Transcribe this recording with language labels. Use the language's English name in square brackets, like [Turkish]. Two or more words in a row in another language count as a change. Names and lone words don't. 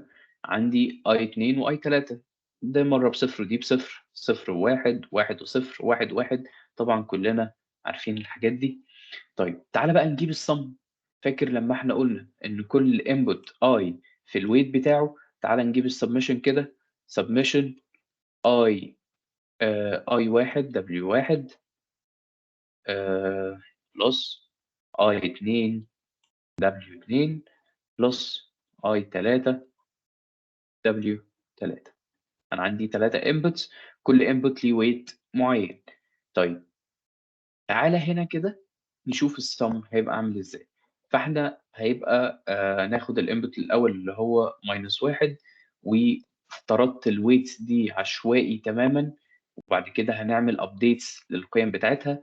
[Arabic] عندي I2 وI3 ده مرة بصفر ودي بصفر، صفر وواحد، واحد وصفر، واحد واحد. طبعا كلنا عارفين الحاجات دي. طيب تعالى بقى نجيب الصم. فاكر لما احنا قلنا ان كل input I في الويت بتاعه؟ تعالى نجيب السبمشن كده. submission I I1 W1 بلس I2 W2 بلس I3 W3. أنا عندي 3 inputs، كل input ليه weight معين. طيب تعالى هنا كده نشوف السم هيبقى عامل ازاي. فاحنا هيبقى ناخد الانبوت الاول اللي هو -1، وافترضت الويتس دي عشوائي تماما، وبعد كده هنعمل ابديتس للقيم بتاعتها.